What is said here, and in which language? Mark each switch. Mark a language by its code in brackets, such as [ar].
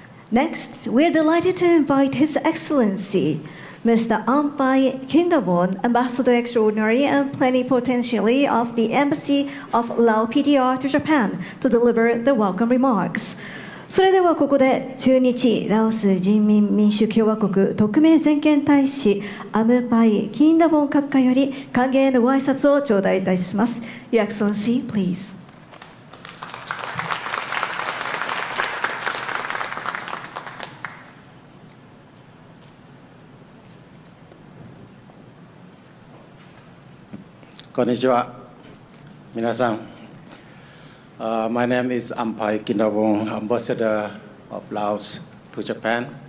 [en] Next, we're delighted to invite His Excellency, Mr. Ampai Kindavon, Ambassador Extraordinary and Plenipotentiary of the Embassy of Lao PDR to Japan, to deliver the welcome remarks. [ja] それではここで駐日ラオス人民民主共和国特命全権大使アムパイ・キンダボン閣下より歓迎のご挨拶を頂戴いたします。 [en] Your Excellency, please. [ja] こんにちは。皆さん、 [en] My name is Ampai Kindabong, Ambassador of Laos to Japan.